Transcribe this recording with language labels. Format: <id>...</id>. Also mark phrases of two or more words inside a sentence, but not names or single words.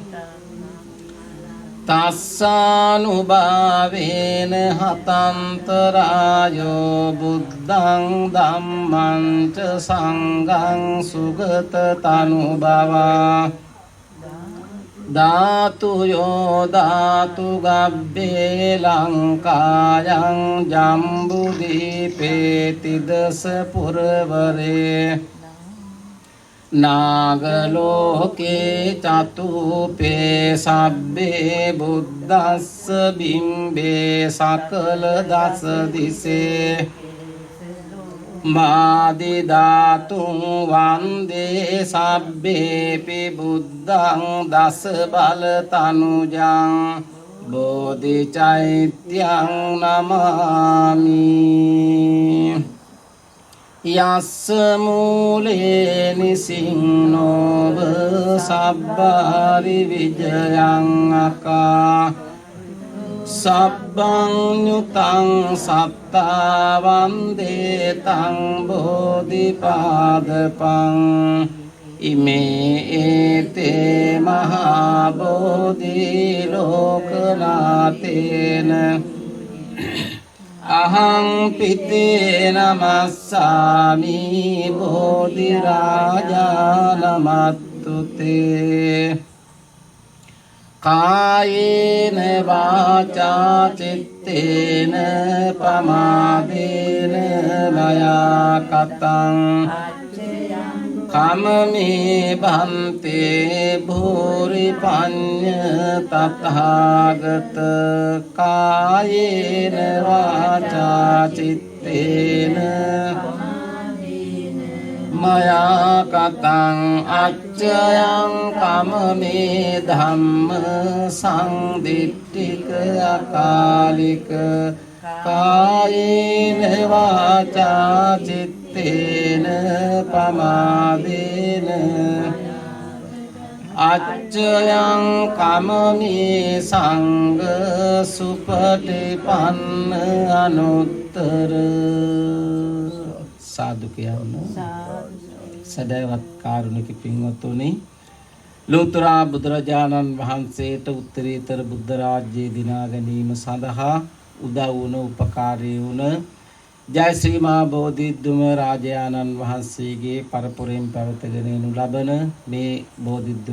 <pi>තස්සානුභාවේන හතන්තරායෝ බුද්ධං ධම්මං ච සංඝං සුගත තනුභවා ධාතු යෝ ධාතු ගබ්බේ ලංකායං ජම්බුදීපේ තිදස පුරවරේ නාගලෝකේ චතුපේ සබ්බේ බුද්දස්ස බිම්බේ සකල දස දිසේ මාදි ධාතුං වන්දේ සබ්බේපි බුද්ධං දස බල තනුජං බෝධි චෛත්‍යං නමාමි යස්ස මූලේ නිසින්නෝව සබ්බාරි විජයං අකා සබ්බං ඤුතං සත්තා වන්දේ තං බෝධිපාදපං ඉමේ ඒතේ මහා බෝධි ලෝකනාතේන අහං පිතේ නමස්සාමි බෝධි රාජානමත්තුතේ කායේන වාචා චිත්තේන පමාදේන මයා කතං කමමේ බන්තේ භූරි පඤ්ඤ තථාගත කායේන වාචා චිත්තේන मया कतं अच्चयं कममे धम्म संदिट्ठिक अकालिक कायेन वाचा चित्तेन पमादेन अच्चयं कममे संग सुपटिपन्न अनुत्तर साधु කියන්න</pi> <si>සදයවත් කාරුණික පින්වත්නි ලෝතර බුදුරජාණන් වහන්සේට උත්තරීතර බුද්ධ රාජ්‍යය දිනා ගැනීම සඳහා උදව් වුණ උපකාරී වුණ ජය ශ්‍රී මහා බෝධිද්දුම රාජානන් වහන්සේගේ පරපුරෙන් පැවතගෙන යනු ලබන මේ බෝධිද්දුම</si>